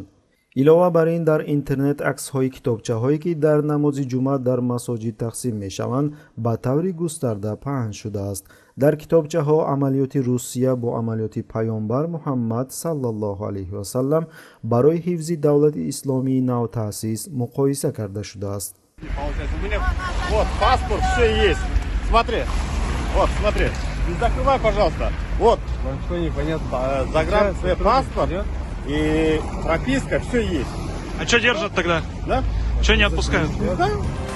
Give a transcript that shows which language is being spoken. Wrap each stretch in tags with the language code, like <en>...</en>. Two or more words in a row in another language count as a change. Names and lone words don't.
<tg>илова бар ин, дар интернет аксҳои китобчаҳое, ки дар намози ҷумъа дар масоҷид тақсим мешаванд, ба таври густарда паҳн шудааст. дар китобчаҳо амалиёти Русия бо амалиёти паёмбар Муҳаммад саллаллоҳу алайҳи васаллам барои ҳифзи давлати исломии нав таъсис муқоиса карда шудааст.</tg> <ru>Вот паспорт, все есть. Смотри, вот смотри, не закрывай, пожалуйста. Вот, Что непонятно? паспорт и прописка, все есть. А что держат тогда? Да? Что не отпускают?</ru>